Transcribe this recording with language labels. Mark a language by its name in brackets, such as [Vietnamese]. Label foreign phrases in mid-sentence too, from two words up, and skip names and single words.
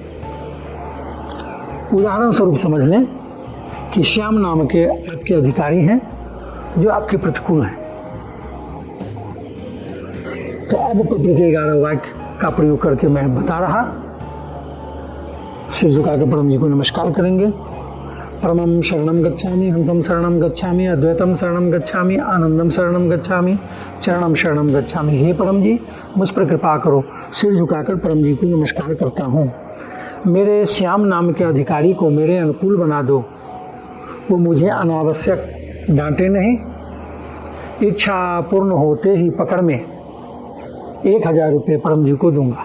[Hindi] उदाहरण स्वरूप समझ लें कि श्याम नाम के आपके अधिकारी हैं जो आपके प्रतिकूल हैं। तो अब पत्र के 11 वाक्य का प्रयोग करके मैं बता रहा। सिर झुकाकर परम जी को नमस्कार करेंगे। [Sanskrit] परमं शरणं गच्छामि, हंसं शरणं गच्छामि, अद्वैतम शरणं गच्छामि, आनंदम शरणं गच्छामि, चरणम शरणं गच्छामि। [Hindi] हे परम जी, मुझ पर कृपा करो। सिर झुकाकर परम जी को नमस्कार करता हूँ। मेरे श्याम नाम के अधिकारी को मेरे अनुकूल बना दो। वो मुझे अनावश्यक डांटे नहीं। इच्छा पूर्ण होते ही पकड़ में 1000 रुपये परम जी को दूंगा।